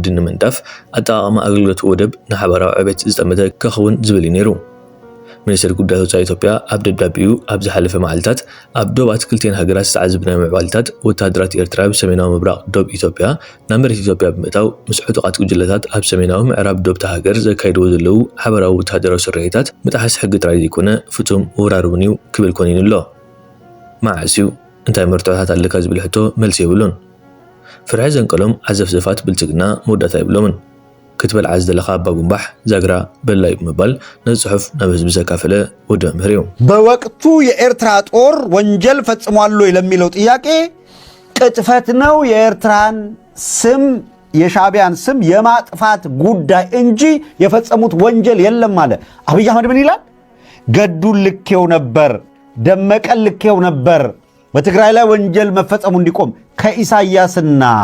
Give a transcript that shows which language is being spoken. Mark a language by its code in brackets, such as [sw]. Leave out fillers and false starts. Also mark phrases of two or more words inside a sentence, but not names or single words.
[ti] ንምንዳፍ ኣጠቓቕማ ኣገልግሎት ወደብ ንሓበራዊ ዕቤት ዝጠመተ ክኸውን ዝብል ነይሩ ሚኒስትር ጉዳያት ወፃኢ ኢትዮጵያ ኣብ ደብዳቤኡ ኣብ ዝሓለፈ መዓልታት ኣብ ዶባት ክልቴን ሃገራት ዝተዓዘብናዮ ምዕባለታት ወታደራት ኤርትራ ብሰሜናዊ ምብራቕ ዶብ ኢትዮጵያ ናብ መሬት ኢትዮጵያ ብምእታው ምስ ዕጡቃት ጉጅለታት ኣብ ሰሜናዊ ምዕራብ ዶብታ ሃገር ዘካይድዎ ዘለዉ ሓበራዊ ወታደራዊ ስርሒታት ምጥሓስ ሕጊ ጥራይ ዘይኮነ ፍጹም ውራር እውን እዩ ክብል ኮኒኑ ኣሎ ማዕስዩ እንታይ መርትዖታት ኣለካ ዝብል ሕቶ መልሲ የብሉን ፍርሒ ዘንቀሎም ዓዘፍዘፋት ብልጽግና መወዳእታ የብሎምን ክትበልዓ ዝደለኻ ኣባ ጉንባሕ ዛግራ በላይ ብምባል ነዚ ጽሑፍ ናብ ህዝቢ ዘካፈለ ወዲ መምህር እዩ [am] በወቅቱ የኤርትራ ጦር ወንጀል ፈጽሟል ለሚለው ጥያቄ ቅጥፈት ነው የኤርትራን ስም የሻዕቢያን ስም የማጥፋት ጉዳይ እንጂ የፈጸሙት ወንጀል የለም አለ አብይ አህመድ ምን ይላል ገዱን ልኬው ነበር ደመቀን ልኬው ነበር በትግራይ ላይ ወንጀል መፈጸሙ እንዲቆም ከኢሳያስና